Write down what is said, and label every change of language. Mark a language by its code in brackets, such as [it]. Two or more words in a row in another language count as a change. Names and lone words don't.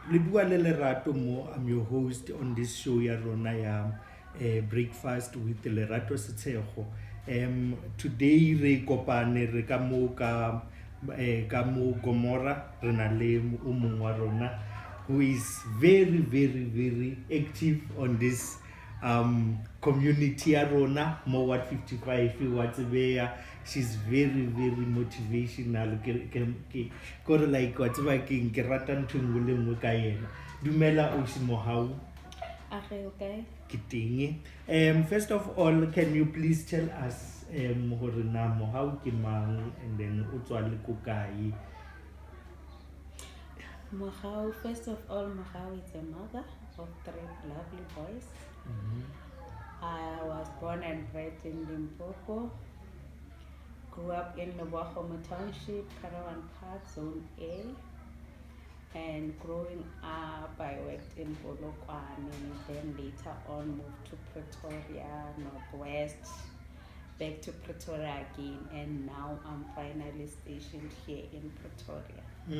[st] bua le Lerato mo. [en] I'm your host on this show [st] ya rona ya [en] Breakfast with Lerato setshego. [st] Today re kopane re ka mo Gomora re na le o mong wa rona [en] who is very active on this community [st] ya rona mo Ward 55 wa tsebeya. [en] She's very motivational [st] kore like wa tseba ke rata ntho e nngwe le nngwe ka yena. Dumela Ausi Mogau. [en] Okay. [st] Ke teng. [en] First of all, can you please tell us [st] hore na Mogau ke mang [en] and then [st] o tswa le ko kae? [en] Mogau, first of all, Mogau is a mother of 3 lovely boys. I was born and bred in Limpopo. Grew up in Mogau Township, Caravan Park, Zone A. And growing up, I worked in Polokwane, then later on moved to Pretoria, Northwest, back to Pretoria again, and now I'm finally stationed here in Pretoria.